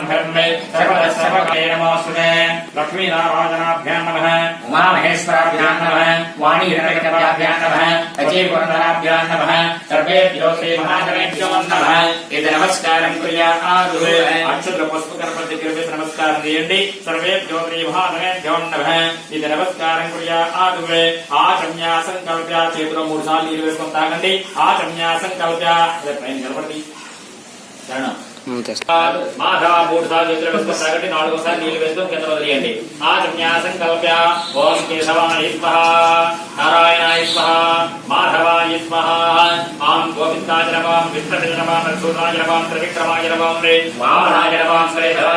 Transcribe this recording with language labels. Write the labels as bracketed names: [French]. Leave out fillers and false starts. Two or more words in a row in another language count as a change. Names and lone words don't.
[Sanskrit] धर्मे सर्वदा सर्वकाले नमोऽस्तुते लक्ष्मीनारायणाभ्यां नमः उमामहेश्वराभ्यां नमः वाणीहिरण्यकटाभ्यां नमः अजयवर्धनाभ्यां नमः सर्वेभ्यो श्रीमहाधनेभ्यो नमः इति नमस्कारं कुर्यातु अक्षत्रपुष्पकर्पद्यकृते नमस्कारं చేయండి सर्वेभ्यो श्रीमहाधनेभ्यो नमः [Telugu] ఇది నమస్కారం కుర్యాతు వై ఆచమ్య సంకల్ప చేతులు మూడు సార్లు నీళ్ళు వేసుకొని తాగండి ఆచమ్య సంకల్ప పైన నిలబడి చరణం మాధవ మూడు సార్లు చేతులు వేసుకొని తాగండి నాలుగోసారి నీళ్ళు వేసుకొని కింద వదిలేయండి [Sanskrit] ఆచమ్య సంకల్ప ఓం కేశవాయ స్వాహ నారాయణాయ స్వాహ మాధవాయ స్వాహ ఆం గోవిందాయ నమః విష్ణువే నమః మధుసూదనాయ నమః త్రివిక్రమాయ నమః వామనాయ నమః శ్రీధరాయ